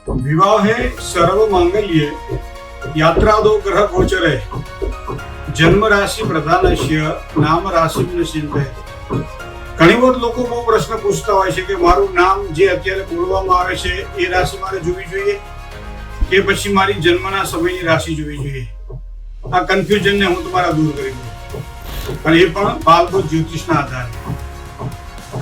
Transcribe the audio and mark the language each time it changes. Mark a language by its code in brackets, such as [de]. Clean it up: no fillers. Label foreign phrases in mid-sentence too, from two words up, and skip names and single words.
[sa] विवाहे सर्व मांगल्ये यात्रादो ग्रह गोचरे जन्म राशि प्रधानस्य नाम राशि चिंते। [gu] ઘણી વખત લોકો બહુ પ્રશ્ન પૂછતા હોય છે કે મારું નામ જે અત્યારે બોલવામાં આવે છે એ રાશિ મારે જોવી જોઈએ કે પછી મારી જન્મના સમયની રાશિ જોવી જોઈએ। આ કન્ફ્યુઝન ને હું તમારા દૂર કરી દઉં, અને એ પણ બાલકોટ જ્યોતિષના આધારે।